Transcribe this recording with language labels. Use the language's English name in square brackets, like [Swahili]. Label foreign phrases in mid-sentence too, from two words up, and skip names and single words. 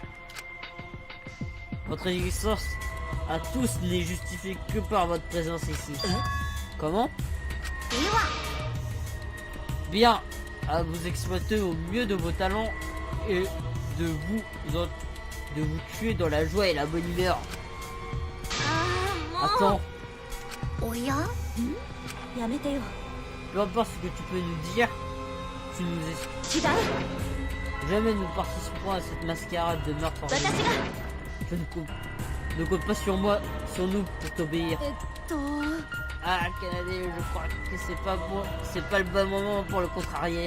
[French] Votre existence à tous n'est justifiée que par votre présence ici. Comment? [Japanese] では [French] Bien, à vous exploiter au mieux de vos talents et de vous tuer dans la joie et la bonne humeur. あ Attends, [Japanese] ーもうおややめてよ [French] peu importe ce que tu peux nous dire, tu nous es... [Japanese] 違う [French] Jamais nous participerons à cette mascarade de meurtre. [Japanese] 私が [French] Je ne compte pas sur moi, sur nous pour t'obéir. [Japanese] と [French] Ah, Canadien, je crois que c'est pas le bon moment pour le contrarier.